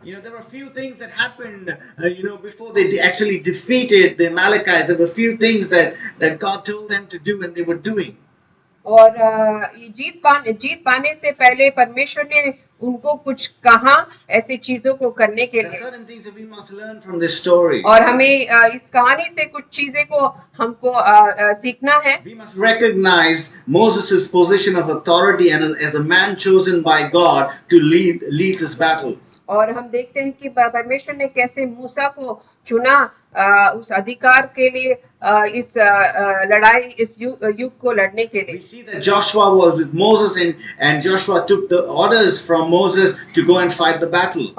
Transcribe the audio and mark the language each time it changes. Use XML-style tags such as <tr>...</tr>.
<en>There were a few things that happened, before they actually defeated the Amalekites. There were a few things that God told them to do and they were doing.</en> <hi>और जीत पाने से पहले परमेश्वर ने उनको कुछ कहा ऐसी चीजों को करने के लिए।</hi> <en>Certain things that we must learn from this story.</en> <hi>और हमें इस कहानी से कुछ चीजें को हमको सीखना है।</hi> <en>We must recognize Moses' position of authority and as a man chosen by God to lead this battle.</en> <hi>और हम देखते हैं कि परमेश्वर ने कैसे मूसा को चुना उस अधिकार के लिए, इस लड़ाई, इस युग को लड़ने के लिए।</hi> <en>We see that Joshua was with Moses and Joshua took the orders from Moses to go and fight the battle.</en>